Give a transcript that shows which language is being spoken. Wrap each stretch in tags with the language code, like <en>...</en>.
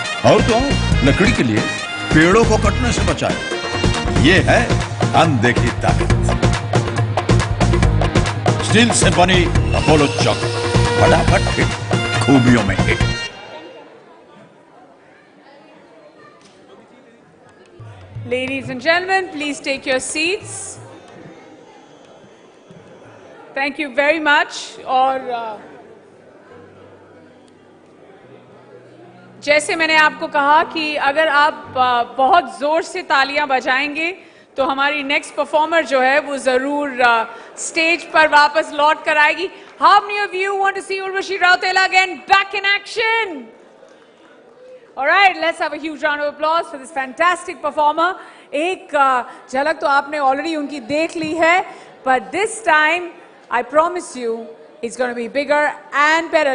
<hi>और तो लकड़ी के लिए पेड़ों को कटने से बचाए. ये है अनदेखी ताकत. स्टील से बनी अपोलो चौखट, फटाफट हिट, खूबियों में hit.</hi> <en>Ladies and gentlemen, please take your seats. Thank you very much.</en> <hi>और जैसे मैंने आपको कहा कि अगर आप बहुत जोर से तालियां बजाएंगे तो हमारी नेक्स्ट परफॉर्मर जो है वो जरूर स्टेज पर वापस लौट कर आएगी.</hi> <en>How many of you want to see Urvashi Rautela again back in action? All right, let's have a huge round of applause for this fantastic performer.</en> <hi>एक झलक तो आपने already उनकी देख ली है,</hi> <en>but this time I promise you it's going to be bigger and better.</en>